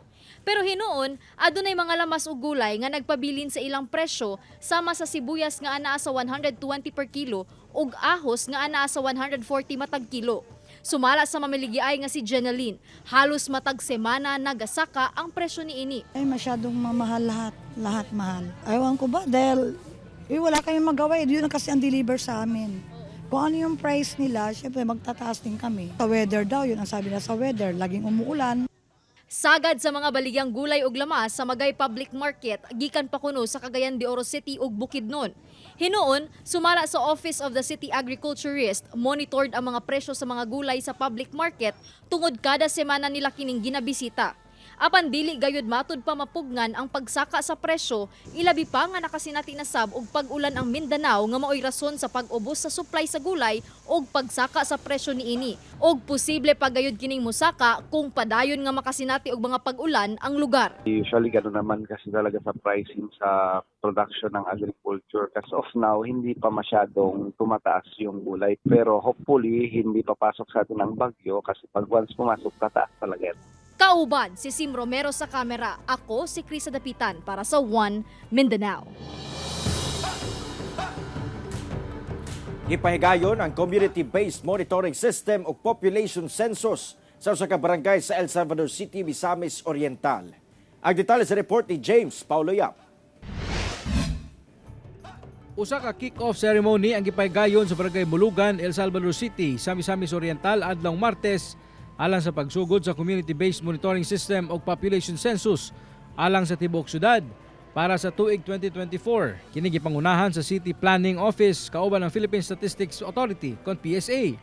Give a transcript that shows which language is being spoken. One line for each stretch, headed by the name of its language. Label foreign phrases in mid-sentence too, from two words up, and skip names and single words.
Cebuano: Pero hinuon, adunay mga lamas ug gulay nga nagpabilin sa ilang presyo sama sa sibuyas nga anaa sa 120
English: per kilo
Cebuano: ug ahos nga anaa sa 140 matag kilo. Sumala sa mamiligyaay nga si Jeneline, halos matag semana nagasaka ang presyo niini.
Filipino: Ay masyadong mamahal lahat mahal. Ayaw ko ba dahil wala kayong magawa, yun na kasi ang deliver sa amin. Kung ano yung price nila, syempre magtataas din kami. Sa weather daw, yun ang sabi na sa weather, laging umuulan.
Cebuano: Sagad sa mga baligyang gulay ug lamas sa Magay Public Market, gikan pa kuno sa Cagayan de Oro City ug Bukidnon. Hinuon, sumala sa Office of the City Agriculturist, monitored ang mga presyo sa mga gulay sa
English: public market
Cebuano: tungod kada semana nila kining ginabisita. Apan dili gayud matud pa mapugnan ang pagsaka sa presyo, ilabi pa nga nakasinati na sab og pag-ulan ang Mindanao nga maoy rason sa pag-ubos sa supply sa gulay og pagsaka sa presyo niini. Og posible pa gayud kining musaka kung padayon nga makasinati og mga pag-ulan ang lugar.
Filipino: Usually gano'n naman kasi talaga sa pricing sa production ng agriculture.
English: As of now,
Filipino: hindi pa masyadong tumataas yung gulay. Pero hopefully, hindi papasok sa atin ang bagyo kasi pag once pumasok, tataas talaga.
Cebuano: Kauban si Sim Romero sa kamera. Ako si Krisa Dapitan para sa One Mindanao. Ipahigayon ang
English: community-based monitoring system
Cebuano: o
English: population census
Cebuano: sa usa ka barangay sa El Salvador City, Misamis Oriental. Ang detalye sa report ni James Paulo Yap. Usa ka
English: kick-off ceremony
Cebuano: ang gipahigayon sa barangay Mulugan, El Salvador City, sa Misamis Oriental adlong Martes alang sa pagsugod sa
English: community-based monitoring system
Cebuano: o
English: population census
Cebuano: alang sa tibuok syudad para sa tuig 2024. Kini gipangunahan sa City Planning Office kauban ng Philippine Statistics Authority kon PSA.